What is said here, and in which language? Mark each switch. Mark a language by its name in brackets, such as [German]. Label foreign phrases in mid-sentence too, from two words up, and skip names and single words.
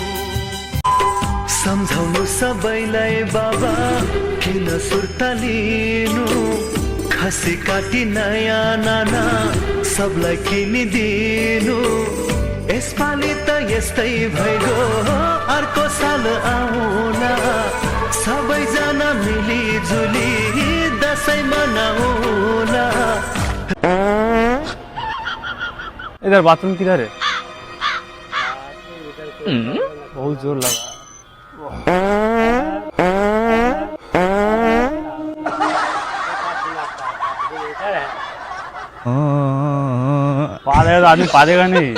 [Nepali] सम्झाउनु सबैलाई बाबा किन सुर्ता लिनु खसी काटी नयाँ नाना सबलाई किनिदिनु यसपालि त यस्तै भइगयो अर्को साल आउला सबैजना मिलिजुली दसैँ मनाउला। [Hindi] इधर बाथरूम किधर है? बहुत जोर लगा। पादेगा तो आदमी पादेगा नहीं।